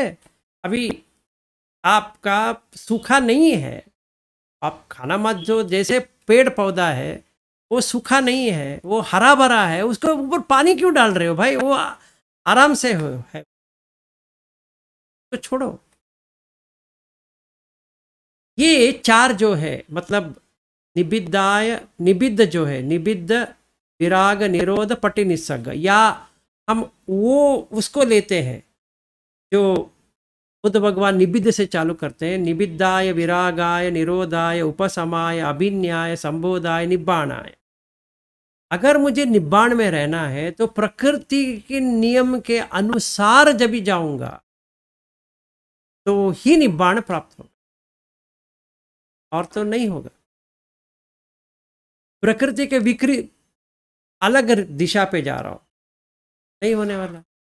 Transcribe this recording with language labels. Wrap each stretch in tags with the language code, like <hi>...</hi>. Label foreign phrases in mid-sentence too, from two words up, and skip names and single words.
<hi>अभी आपका सूखा नहीं है, आप खाना मत, जो जैसे पेड़ पौधा है वो सूखा नहीं है, वो हरा भरा है, उसके ऊपर पानी क्यों डाल रहे हो भाई? वो आराम से है, तो छोड़ो। ये चार जो है मतलब निबिद्धाय, निबिद्ध जो है,</hi> <pi>निबिद्ध विराग निरोध पटि निस्सर्ग,</pi> <hi>या हम वो उसको लेते हैं जो बुद्ध भगवान निबिद्ध से चालू करते हैं।</hi> <pi>निबिद्धाय विरागाय निरोधाय उपशमाय अभिन्याय संबोधाय निब्बाणाय।</pi> <hi>अगर मुझे निब्बाण में रहना है तो प्रकृति के नियम के अनुसार जब भी जाऊंगा तो ही निब्बाण प्राप्त होगा, और तो नहीं होगा। प्रकृति के विकृत अलग दिशा पे जा रहा हूं, नहीं होने वाला।</hi>